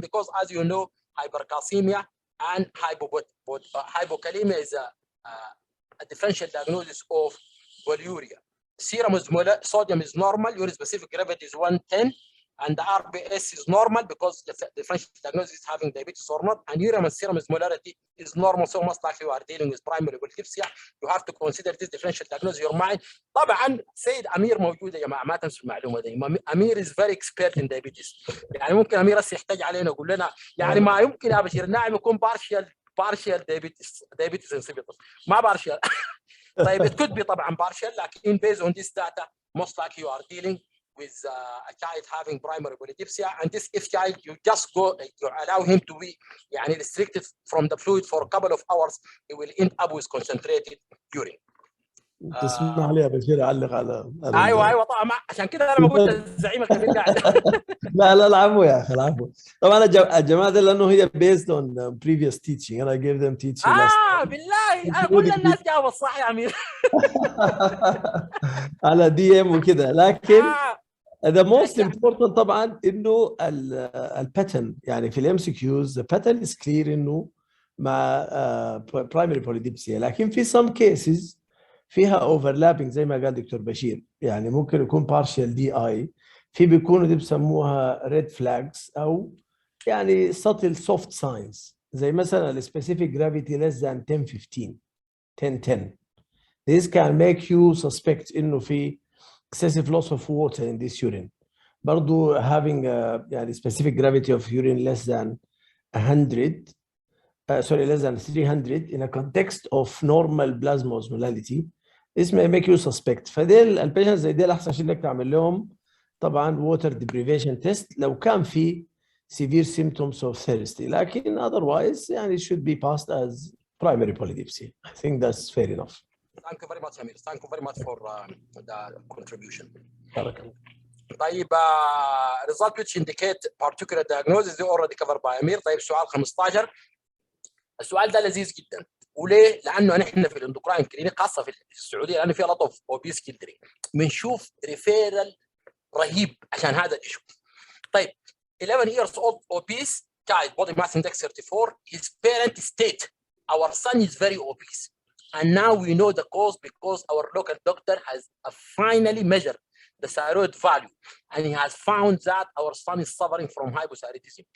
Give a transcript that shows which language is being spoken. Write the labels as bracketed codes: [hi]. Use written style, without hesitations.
[en] Because as you know, hypercalcemia and hypokalemia is a differential diagnosis of polyuria. Serum sodium is normal. Urine specific gravity is 110, and the RBS is normal because the differential diagnosis is having diabetes or not. And urine and serum osmolarity is normal. So most likely you are dealing with primary polydipsia. You have to consider this differential diagnosis in your mind. [ar] طبعا سيد أمير موجود يا جماعة, ما تنسوا المعلومة دي. [en] أمير is very expert in diabetes. [ar] يعني ممكن أمير هسه يحتاج علينا يقول لنا يعني ما يمكن يا بشير الناعم يكون [en] partial diabetes insipidus. [ar] ما partial. [en] طيب it could be [ar] طبعا [en] partial, [ar] لكن [en] based on this data most likely you are dealing with a child having primary polydipsia, and this if child you just go, you allow him to be [ar] يعني [en] restricted from the fluid for a couple of hours, he will end up with concentrated urine. [ar] تسمح لي يا بشير اعلق على ايوه طبعا, عشان كده انا ما قلت الزعيم الكبير قاعد. لا العفو يا اخي العفو. طبعا الجماعه دي لانه هي [en] based on previous teaching and I gave them teaching [ar] بالله انا كل الناس جاوبت صح يا امير. [en] على D M وكده, [ar] لكن [en] the most important [ar] طبعا انه [en] الباترن, يعني في الام C Qs the pattern is clear [ar] انه مع [en] primary polydipsia, لكن في some cases فيها overlapping [ar] زي ما قال دكتور بشير, يعني ممكن يكون [en] partial DI, [ar] في بيكونوا دي بسموها [en] red flags او يعني subtle soft signs, [ar] زي مثلا [en] specific gravity less than 10-15 10-10. This can make you suspect [ar] انه في [en] excessive loss of water in this urine. [ar] برضو [en] having [ar] يعني [en] specific gravity of urine less than 100 less than 300 in a context of normal plasma osmolality. This may make you suspect. [ar] فديل البيشنت زي ديل احسن شيء انك تعمل لهم طبعا [en] water deprivation test [ar] لو كان في [en] severe symptoms of thirsty. [ar] لكن [en] otherwise [ar] يعني [en] it should be passed as primary polydipsia. I think that's fair enough. Thank you very much, Amir. Thank you very much for the contribution. [ar] بارك الله. طيب [en] result which indicate particular diagnosis they already covered by Amir. [ar] طيب سؤال 15. السؤال ده لذيذ جدا. وليه؟ لانه نحن في الاندوكراين كلينيك خاصه في السعوديه لانه في [en] lot of obese children [ar] بنشوف ريفيرال رهيب عشان هذا الايشو. طيب [en] 11 years old obese child body mass index 34 his parent state our son is very obese and now we know the cause because our local doctor has finally measured the thyroid value and he has found that our son is suffering from hypothyroidism.